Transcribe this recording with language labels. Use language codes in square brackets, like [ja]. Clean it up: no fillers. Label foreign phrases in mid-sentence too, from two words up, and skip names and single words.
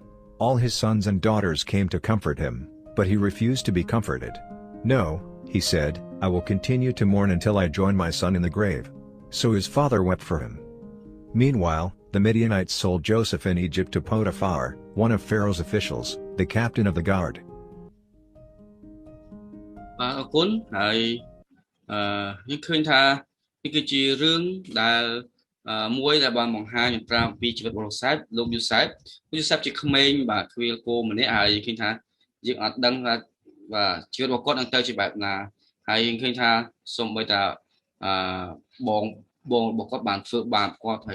[en] All his sons and daughters came to comfort him, but he refused to be comforted. "No," he said, "I will continue to mourn until I join my son in the grave." So his father wept for him. Meanwhile, the Midianites sold Joseph in Egypt to Potiphar, one of Pharaoh's officials, the captain of the guard. [km] បាទអរគុណហើយយើងឃើញថានេះគឺជារឿងដែលមួយដែលបានបង្ហាញប្រាប់ពីជីវិតរបស់លោកយូសេបជាក្មេងបាទគ្វាលគោម្នាក់ហើយឃើញថាយើង អត់ដឹងថាបាទជីវិតរបស់គាត់នឹងទៅជាបែបណាហើយយើងឃើញថាសូម្បីតែបងរបស់គាត់បានធ្វើបាបគាត់ហើយ